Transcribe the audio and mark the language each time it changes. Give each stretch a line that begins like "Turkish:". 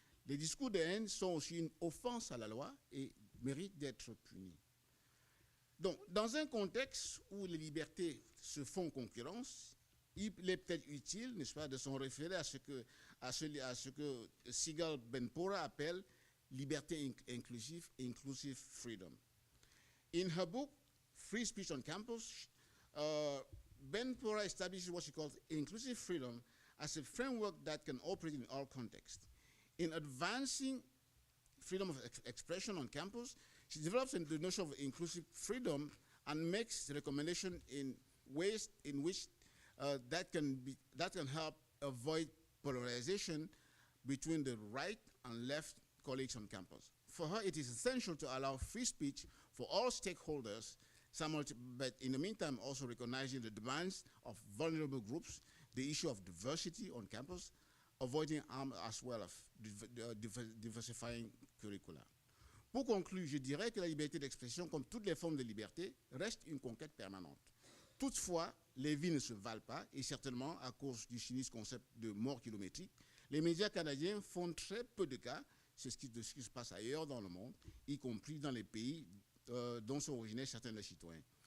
French: Les discours de haine sont aussi une offense à la loi et méritent d'être punis. Donc, dans un contexte où les libertés se font concurrence, il est peut-être utile, n'est-ce pas, de s'en référer à ce que Sigal Benpora appelle liberté inclusive freedom.
English: In her book, Free Speech on Campus, Benpora establishes what she calls inclusive freedom as a framework that can operate in all contexts. In advancing freedom of expression on campus, she develops the notion of inclusive freedom and makes recommendations in ways in which that can help avoid polarization between the right and left colleagues on campus. For her, it is essential to allow free speech for all stakeholders, but in the meantime also recognizing the demands of vulnerable groups, the issue of diversity on campus, avoiding harm as well as diversifying curricula.
French: Pour conclure, je dirais que la liberté d'expression, comme toutes les formes de liberté, reste une conquête permanente. Toutefois, les vies ne se valent pas, et certainement à cause du sinistre concept de mort kilométrique, les médias canadiens font très peu de cas de ce qui se passe ailleurs dans le monde, y compris dans les pays dont sont originaires certains des citoyens.